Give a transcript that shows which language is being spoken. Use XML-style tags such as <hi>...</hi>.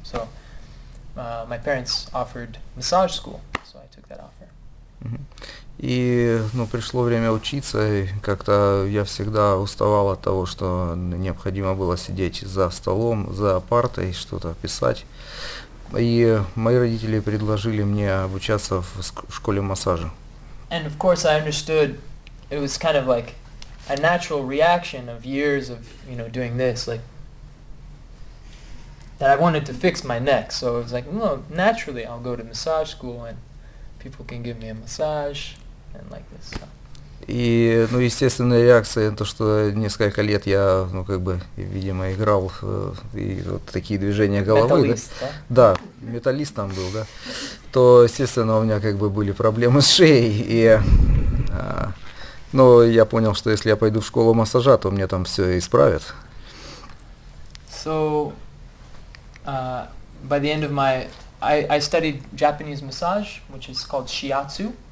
<en>So my parents offered massage school, so I took that offer.</en> <ru>И пришло время учиться, и как-то я всегда уставал от того, что необходимо было сидеть за столом, за партой, что-то писать. И мои родители предложили мне обучаться в школе массажа.</ru> <en>And of course I understood it was kind of like a natural reaction of years of doing this, like that I wanted to fix my neck. So it was like, no, naturally I'll go to massage school and people can give me a massage and like this. So.</en> <ru>И, ну, естественная реакция, то, что несколько лет я, ну, как бы, видимо, играл, и вот такие движения головы, Металлист, да? Да, металлист там был, да, то, естественно, у меня, как бы, были проблемы с шеей, и, ну, я понял, что если я пойду в школу массажа, то мне там все исправят.</ru> <en>So, by the end of I studied Japanese massage, which is called shiatsu.</en>